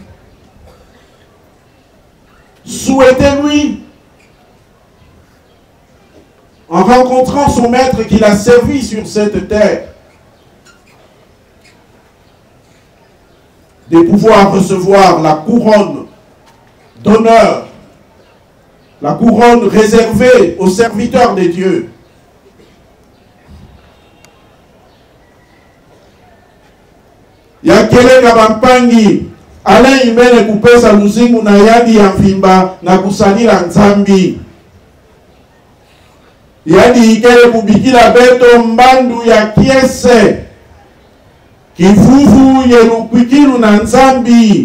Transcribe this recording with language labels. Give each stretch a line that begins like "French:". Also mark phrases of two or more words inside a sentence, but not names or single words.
French: Souhaitez-lui, en rencontrant son maître qu'il a servi sur cette terre, de pouvoir recevoir la couronne d'honneur, la couronne réservée aux serviteurs de Dieu.
Kituba (Democratic Republic of Congo): Yakeleka bampangi Alain imene kupesa luzingu na yadi ya mfimba na kusalila nzambi. Yadi ikele kubikila beto mbandu ya kiese kifufu yerukwikilu na nzambi.